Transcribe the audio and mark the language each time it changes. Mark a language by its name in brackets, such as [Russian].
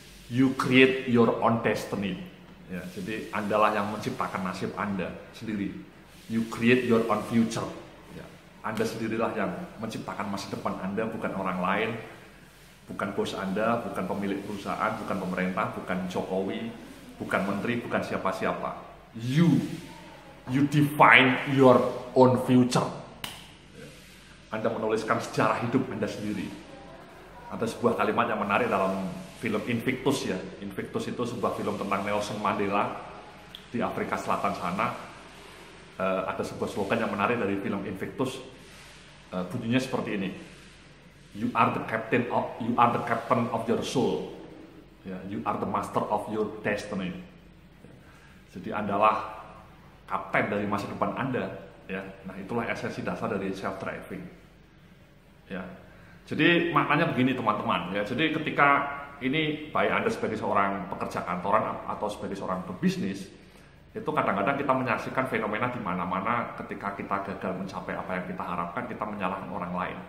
[English] You create your own destiny. [Indonesian] Ya, jadi Andalah yang menciptakan nasib Anda sendiri. [English] You create your own future. [Indonesian] Ya, Anda sendirilah yang menciptakan masa depan Anda, bukan orang lain, bukan bos Anda, bukan pemilik perusahaan, bukan pemerintah, bukan Jokowi, bukan menteri, bukan siapa-siapa. [English] You define your own future. [Indonesian] Ya, Anda menuliskan sejarah hidup Anda sendiri. Ada sebuah kalimat yang menarik dalam film Invictus ya. Invictus itu sebuah film tentang Nelson Mandela di Afrika Selatan sana. Ada sebuah slogan yang menarik dari film Invictus. Bunyinya seperti ini. [English] You are the captain of your soul. Ya, you are the master of your destiny. [Indonesian] Jadi Andalah kapten dari masa depan Anda. Ya, nah itulah esensi dasar dari self driving. Ya. Jadi maknanya begini teman-teman ya. Jadi ketika ini baik Anda sebagai seorang pekerja kantoran atau sebagai seorang pebisnis, itu kadang-kadang kita menyaksikan fenomena di mana-mana ketika kita gagal mencapai apa yang kita harapkan, kita menyalahkan orang lain.